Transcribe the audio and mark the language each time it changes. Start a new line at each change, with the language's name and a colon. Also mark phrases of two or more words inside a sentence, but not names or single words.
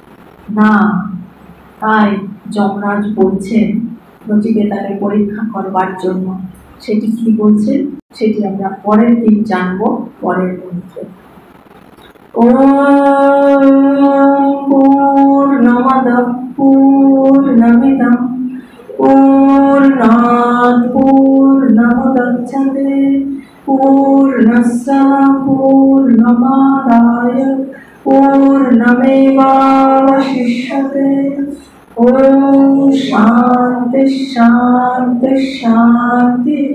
Bangla: তাই যমরাজ বলছেন নচিকেতাকে পরীক্ষা করবার জন্য। সেটি কি বলছে সেটি আমরা পরের দিন জানবো পরের মন্ত্রে।
Sanskrit: পূর্ণমদঃ পূর্ণমিদং पूर्णात् पूर्णमुदच्यते पूर्णस्य पूर्णमादाय पूर्णमेवावशिष्यते। ॐ शान्ति शान्ति शान्तिः।